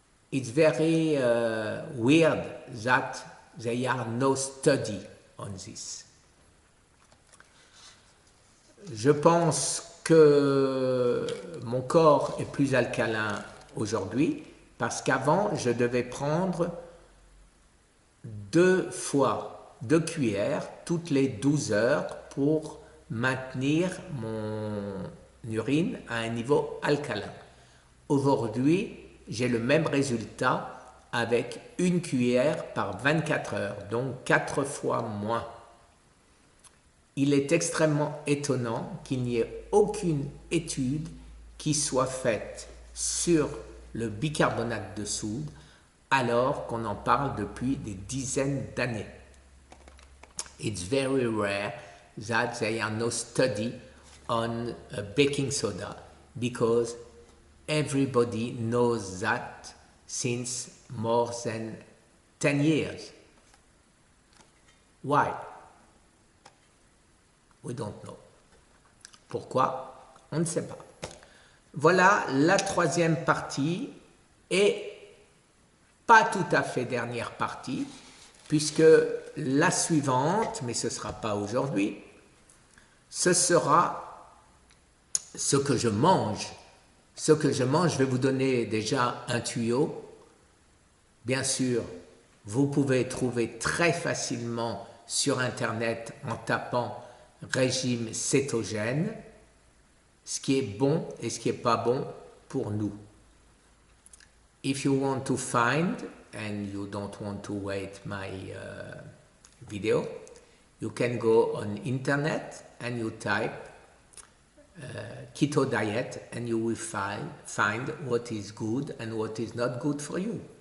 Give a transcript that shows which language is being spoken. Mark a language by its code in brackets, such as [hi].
[en] It's very weird that there are no study on this. [fr] Je pense que mon corps est plus alcalin aujourd'hui parce qu'avant je devais prendre 2 cuillères toutes les 12 heures pour maintenir mon urine à un niveau alcalin. Aujourd'hui, j'ai le même résultat avec 1 cuillère par 24 heures, donc 4 fois moins. Il est extrêmement étonnant qu'il n'y ait aucune étude qui soit faite sur le bicarbonate de soude alors qu'on en parle depuis des dizaines d'années. [en] It's very rare that there are no study on baking soda because everybody knows that since more than 10 years. Why? We don't know. [fr] Pourquoi? On ne sait pas. Voilà la 3e partie et pas tout à fait dernière partie, puisque la suivante, mais ce ne sera pas aujourd'hui, ce sera ce que je mange. Ce que je mange, je vais vous donner déjà un tuyau. Bien sûr, vous pouvez trouver très facilement sur Internet en tapant régime cétogène, ce qui est bon et ce qui n'est pas bon pour nous. [en] If you want to find and you don't want to wait my video, you can go on internet and you type keto diet and you will find what is good and what is not good for you.